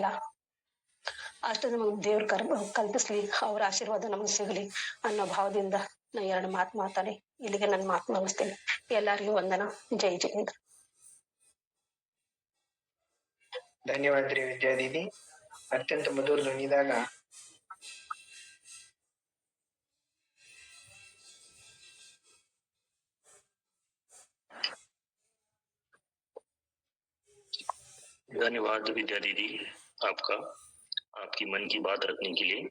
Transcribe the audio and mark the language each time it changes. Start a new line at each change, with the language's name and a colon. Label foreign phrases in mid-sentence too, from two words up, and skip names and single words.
Kannada: ಅಷ್ಟು ನಮಗ್ ದೇವ್ರ ಕಲ್ಪಿಸ್ಲಿ, ಅವ್ರ ಆಶೀರ್ವಾದ ನಮಗ್ ಸಿಗ್ಲಿ ಅನ್ನೋ ಭಾವದಿಂದ ನಾ 2 ಮಾತು ಮಾತಾಡಿ ಇಲ್ಲಿಗೆ ನನ್ನ ಮಾತು ಮುಗಿಸ್ತೇನೆ. ಎಲ್ಲರಿಗೂ ವಂದನ. ಜೈ ಜಿನೇಂದ್ರ. ಧನ್ಯವಾದ ರೀ ವಿದ್ಯಾ ದೀದಿ. ಅತ್ಯಂತ ಮಧುರ ಧ್ವನಿದಾಗ
Hindi: धन्यवाद विद्या दीदी आपका, आपकी मन की बात रखने के लिए।